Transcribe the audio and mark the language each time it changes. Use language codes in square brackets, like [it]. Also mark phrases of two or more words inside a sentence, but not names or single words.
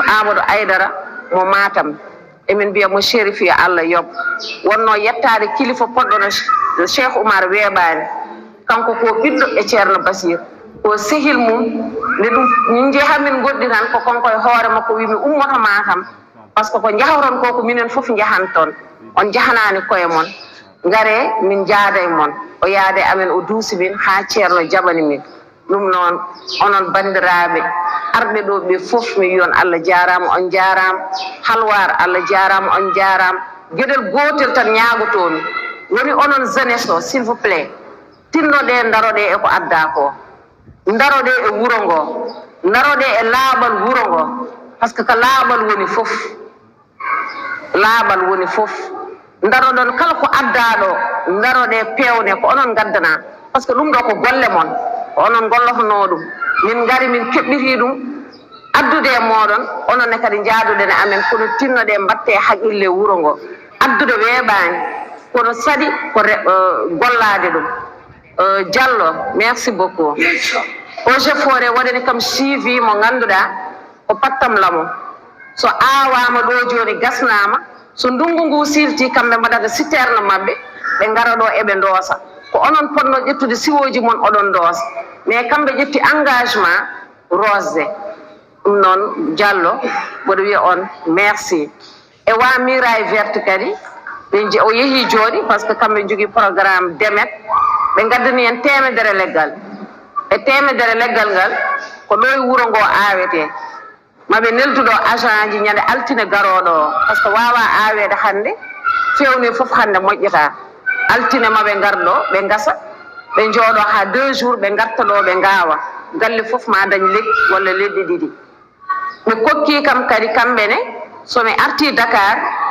[ff] Amadou Aydara mo Matam emin mbiya mo Chérif yo Allah yob wonno yettade kilifa poɗɗo no Cheikh Oumar weeɓani kanko ko ɓiɗɗo e ceerno Bachir ko sehil mum nde ɗum min jeehamin goɗɗi tan ko konko e hoore makko wimi ummoto Matam [fr] par ce que [ff] ko jahawton ko minen foof jahan toon on jahanani koye mon ngare min jaada e mon o yaade amen o duusi min ha ceerno jaɓani min ɗum noon onon bandiraɓe arɓe ɗo ɓe foof mi wiyon Allah jarama on jarama halwar Allah jarama on jarama gueɗel gotel tan ñagotomi woni onon jeunesse o [fr] s'il vous plaît [ff] tinnoɗe daroɗe e ko adda ko daroɗe e wuuro ngo daroɗe e laaɓal wuuro ngo [fr] par ce que [ff] ko laaɓal woni fof daroɗon kala ko addaɗo daroɗe pewne ko onon gaddana [fr] par ce que [ff] ɗum ɗo ko golle mon ko onon gollotono ɗum min gari min keɓɓiti ɗum addude e moɗon ononne kadi jaaduɗen amen kono tinnoɗe mbatte haqqille wuuro ngo addude weeɓani kono saɗi ko gollade ɗum Diallo [fr] merci beaucoup projet forêt [ff] waɗani kam suivi mo ganduɗa ko pattam lamo so awama ɗo joni gasnama so ndungu ngu silti kamɓe mbaɗata citerne mabɓe ɓe gara ɗo eɓe doosa ko onon ponno ƴettude siwoji mon oɗon doosa mais kamɓe ƴetti engagement rosde ɗum noon Diallo mboɗo wiya on merci e wa miraille verte kadi ɓe o yeehi jooɗi [fr] par ce que [ff] kamɓe jogui programme demet ɓe gaddani en temedere leggal e temedere leggal ngal ko ɗo e wuuro ngo awete maɓe nelduɗo agent ji ñande altine garoɗo o [fr] par ce que [ff] wawa awede hande fewni foof hande moƴƴata altine maɓe garɗo ɓe gasa ɓe jooɗo ha 2 jours ɓe garta ɗo ɓe gawa galle foof ma dañ leɗɗi walla leɗɗi ɗiɗi ɓe kokki kam kadi kamɓene somi arti Dakar